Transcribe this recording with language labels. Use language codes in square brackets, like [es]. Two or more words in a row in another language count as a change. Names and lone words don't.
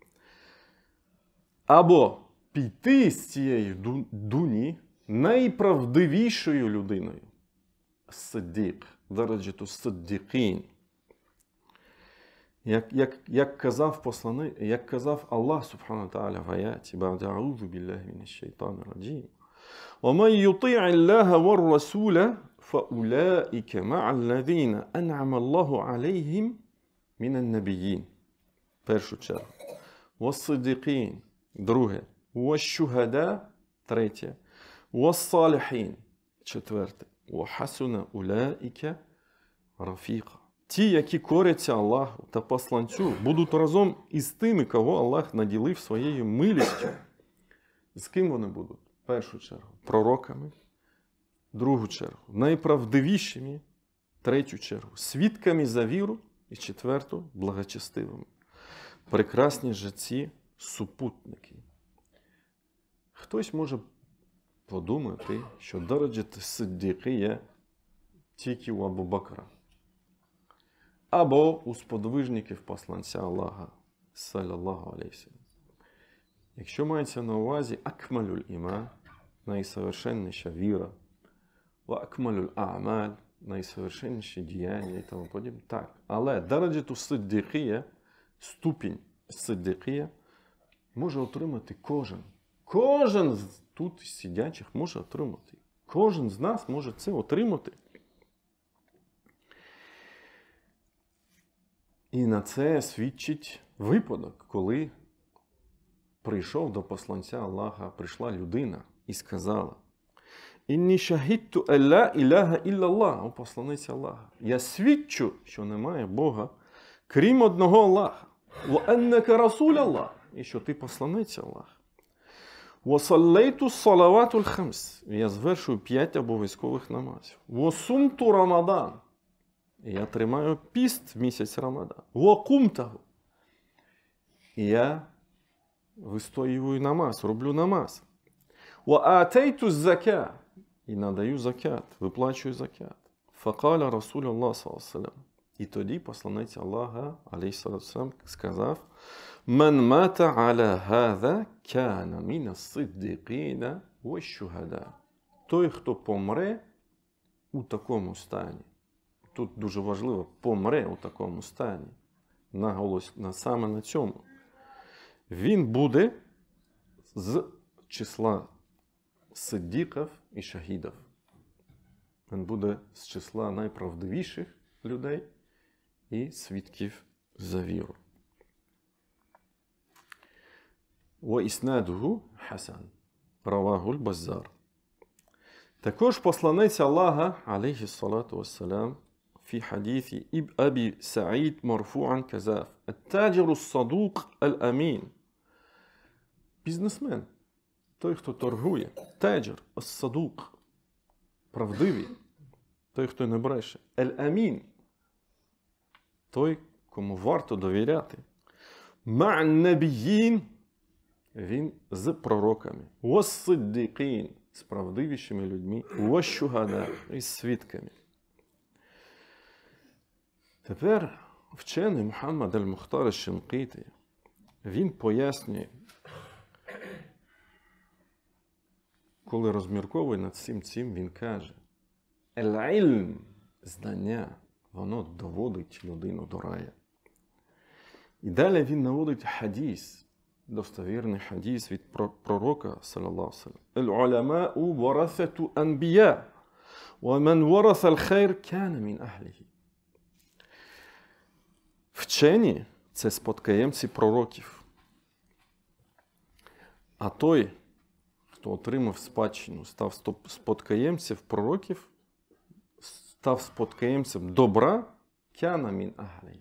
[uk] Або піти з цієї дуні найправдивішою людиною. [ar] صديق، درجة الصديقين. [uk] Як казав Аллах [ar] سبحانه تعالى [uk] в аяті, [ar] بعد أعوذ بالله من الشيطان الرجيم. وَمَنْ يُطِيعِ اللَّهَ وَالرَّسُولَ فَأُولَٰئِكَ مَعَ الَّذِينَ أَنْعَمَ اللَّهُ عَلَيْهِمْ مِنَ النَّبِيِّينَ. [uk] Першу чергу. وَالصِّدِّقِينَ. Друге. [ar] وَالشُّهَدَاء. Третє. وَالصَّالِحِينَ. Четверте. وَحَسُنَ أُولَٰئِكَ رَفِيقًا. [uk] Ті, які коряться Аллаху та посланцю, будуть разом із тими, кого Аллах наділив своєю милістю. З ким вони будуть? В першу чергу пророками, в другу чергу найправдивішими, в третю чергу свідками за віру і четверту благочестивими. Прекрасні же ці супутники. Хтось може подумати, що [ar] درجة الصديقية [uk] є тільки у Абу Бакра. Або у сподвижників посланця Аллаха, [ar] صلى الله عليه. [uk] Якщо мається на увазі [ar] أكمل الإيمان, [uk] найсовершенніша віра, [ar] وأكمل الأعمال, [uk] найсовершенніші діяння і тому подібне, так. Але [ar] درجة الصديقية, [uk] ступінь сиддіқія, може отримати кожен. Кожен з тут сидячих може отримати. Кожен з нас може це отримати. І на це свідчить випадок, коли прийшов до посланця Аллаха, прийшла людина і сказала: [ar] «إني شهدت لا إله إلا الله», [uk] о посланець Аллаха, «Я свідчу, що немає Бога, крім одного Аллаха, [ar] وأنك رسول الله», [uk] і що ти посланець Аллаха. [ar] «وصليت الصلوات الخمس», [uk] я звершую 5 обов'язкових намазів. [ar] «وصمت رمضان», [uk] я тримаю піст в місяць Рамадан. [ar] «وقمته», [uk] і я вистоюю намаз, роблю намаз. [ar] «وآتيت الزكاة», [uk] і надаю закят, виплачую закят. [ar] «فقال رسول الله صلى الله». [uk] І тоді посланець Аллаха, алейхіссалам, сказав: [ar] «من مات على هذا كان من الصديقين والشهداء». [uk] Той, хто помре у такому стані. Тут дуже важливо, помре у такому стані. Наголос саме на цьому. Він буде з числа сиддіків і шахідів. Він буде з числа найправдивіших людей і свідків за віру. [ar] وإسناده حسن. رواه البزار. [uk] Також посланець Аллаха, [ar] عليه الصلاة والسلام, في حديث أبي سعيد مرفوعا كذاف: التاجر الصدوق الأمين. [uk] Бізнесмен, той, хто торгує, [ar] تاجر الصدوق, [uk] правдивий, той, хто не бреше, аль-амін, той, кому варто довіряти. Ма'ан-набіїн, він з пророками, вас-сиддіқін, з правдивішими людьми, ваш-шухада, із свідками. Тепер вчений Мухаммад аль-Мухтар аш-Шинқіті він пояснює, коли розмірковує над всім цим, він каже: «Ель-ільм» – знання, воно доводить людину до рая. І далі він наводить хадіс, достовірний хадіс від пророка, [ar] صلى الله عليه وسلم. «العلماء ورثة الأنبياء ومن ورث الخير كان من أهله». [uk] Вчені – це спадкоємці пророків. А той, хто отримав спадщину, став спадкоємцем пророків, став спадкоємцем добра, [ar] كان من أهله.